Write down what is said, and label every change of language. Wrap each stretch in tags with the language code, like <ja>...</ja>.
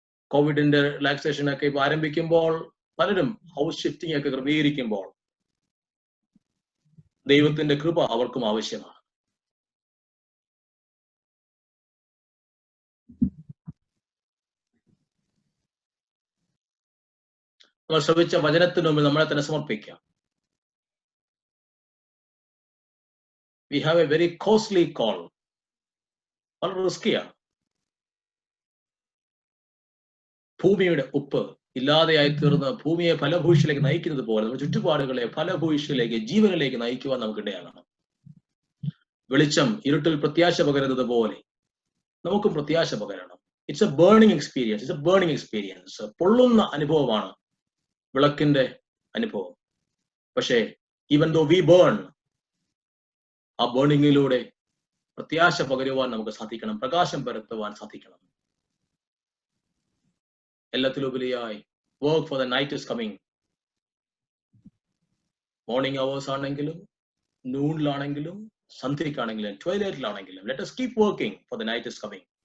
<ml>കോവിഡിന്റെ റിലാക്സേഷൻ ഒക്കെ ഇപ്പൊ ആരംഭിക്കുമ്പോൾ പലരും ഹൗസ് ഷിഫ്റ്റിംഗ് ഒക്കെ ക്രമീകരിക്കുമ്പോൾ ദൈവത്തിന്റെ കൃപ അവർക്കും ആവശ്യമാണ്. നമ്മൾ ശ്രമിച്ച വചനത്തിന് മുമ്പിൽ നമ്മളെ തന്നെ സമർപ്പിക്കാം.</ml> <en>We have a very costly call.</en> <ml>വളരെ റിസ്കിയാണ്. ഭൂമിയുടെ ഉപ്പ് ഇല്ലാതെയായി തീർന്ന് ഭൂമിയെ ഫലഭൂയിഷിലേക്ക് നയിക്കുന്നത് പോലെ നമ്മുടെ ചുറ്റുപാടുകളെ ഫലഭൂയിഷിലേക്ക്, ജീവനിലേക്ക് നയിക്കുവാൻ നമുക്ക് ഇടയാകണം. വെളിച്ചം ഇരുട്ടിൽ പ്രത്യാശ പകരുന്നത് പോലെ നമുക്കും പ്രത്യാശ പകരണം.</ml> <en>It's a burning experience.</en> <ml>പൊള്ളുന്ന അനുഭവമാണ് വിളക്കിന്റെ അനുഭവം. പക്ഷേ</ml> <en>even though we burn,</en> <ml>ആ ബേണിങ്ങിലൂടെ പ്രത്യാശ പകരുവാൻ നമുക്ക് സാധിക്കണം, പ്രകാശം പരത്തുവാൻ സാധിക്കണം.</ml> <en>എല്ലാത്തിലുപരിയായി work for the night is coming.</en> <ml>Morning hours ആണെങ്കിലും, നൂണിലാണെങ്കിലും, സന്ധ്യയ്ക്കാണെങ്കിലും, ട്വൈലൈറ്റിലാണെങ്കിലും,</ml> <en>Let us keep working for the night is coming.</en>